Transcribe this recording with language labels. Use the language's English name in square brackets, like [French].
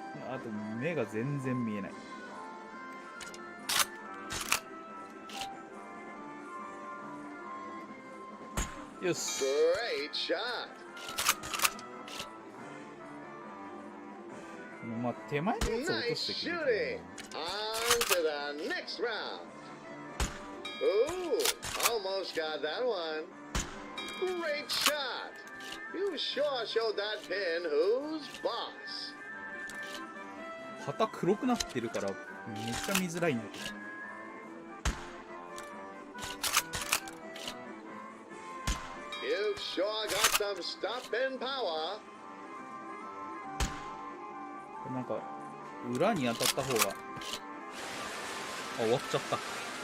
[Japanese] あと、目が全然見えない。よし。 [English] Great shot. [Japanese] まあ、手前のやつを落と [English] Nice [Japanese] してくる [English] shooting. On to the next round. Ooh, almost almost got that one. Great shot. You sure showed that pin who's boss. [Japanese] 旗黒くなってるからめっちゃ見づらいんだけど。 [English] You've sure got some stop-in power. [Japanese] なんか裏に当たった方が、あ、終わっちゃった。